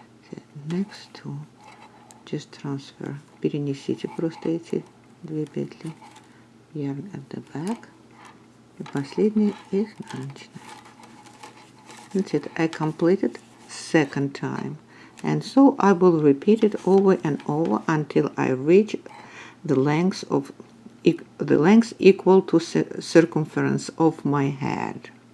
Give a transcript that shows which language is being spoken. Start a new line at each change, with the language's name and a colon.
English: The next two just transfer.
Russian: Перенесите просто эти 2 петли.
English: Yarn at the back.
Russian: И последний изнаночный.
English: That's it. I completed second time. And so I will repeat it over and over until I reach the length equal to circumference of my head.